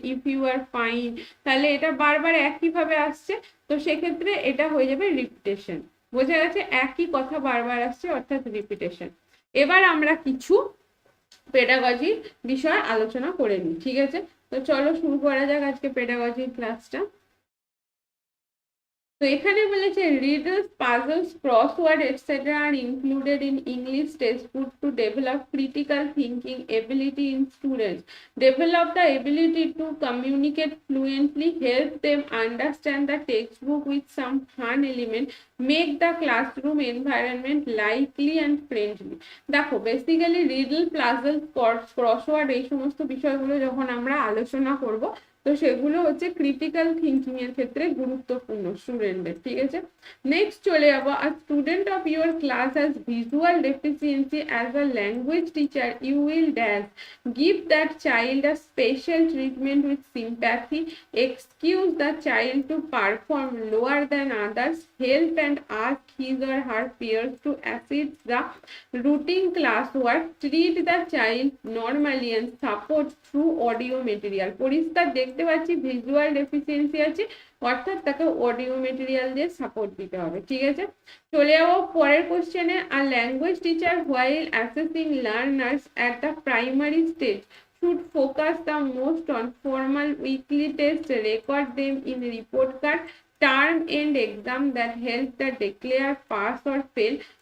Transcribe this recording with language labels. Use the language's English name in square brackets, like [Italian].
[English] if you are fine, [Bangla] তাহলে এটা বারবার একই ভাবে আসছে। তো সেক্ষেত্রে এটা হয়ে যাবে রিপিটেশন। বোঝা গেছে, একই কথা বারবার আসছে অর্থাৎ রিপিটেশন। এবার আমরা কিছু পেডাগজি বিষয় আলোচনা করে নিই, ঠিক আছে। তো চলো শুরু করা যাক আজকে পেডাগজির ক্লাসটা। তো এখানে বলেছে [English] riddles, puzzles, crossword etc. are included in English textbook to develop critical thinking ability in students, develop the ability to communicate fluently, help them understand the textbook with some fun element, make the classroom environment lively and friendly। [Bangla] দেখো basically riddle, puzzle, crossword এই সমস্ত বিষয়গুলো যখন আমরা আলোচনা করব, তো সেগুলো হচ্ছে ক্রিটিক্যাল থিঙ্কিং এর ক্ষেত্রে গুরুত্বপূর্ণ স্টুডেন্টদের, ঠিক আছে। [English] Next চলে যাবো, আর student of your class has visual deficiency as a language teacher you will dash give that child a special treatment with sympathy, excuse the child to perform lower than others, help and ask his or her peers to assist the routine classwork, treat the child normally and support through audio material। [Bangla] পরিষ্কার দেখতে পাচ্ছি visual deficiency আছে, অর্থাৎ তাকে audio material দিয়ে support দিতে হবে, ঠিক আছে। চলে যাবো পরের কোশ্চেনে। [English] আর language teacher while assessing learners at the primary stage should focus the most on formal weekly test, record them in report card, term end exam that help the declare pass or fail,